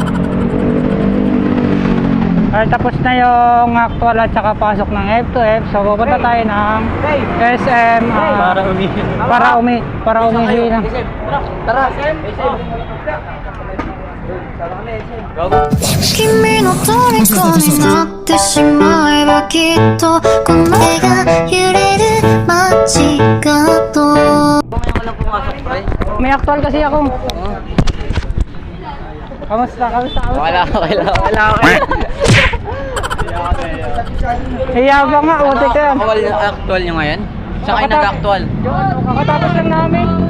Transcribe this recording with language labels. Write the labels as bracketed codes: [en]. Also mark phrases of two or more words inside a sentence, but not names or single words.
[tl] Ay, tapos na yung actual at saka pasok ng F2F. So, pupunta tayo ng SM para umihi na. Tara. [ja] 君の虜になってしまえばきっとこの手が揺れる街角 [tl] May actual kasi ako. Kamusta? Wala. Hiyaba nga, uti ka yan. Actual nyo ngayon? Saan kayo nag-actual? Kakatapos lang namin.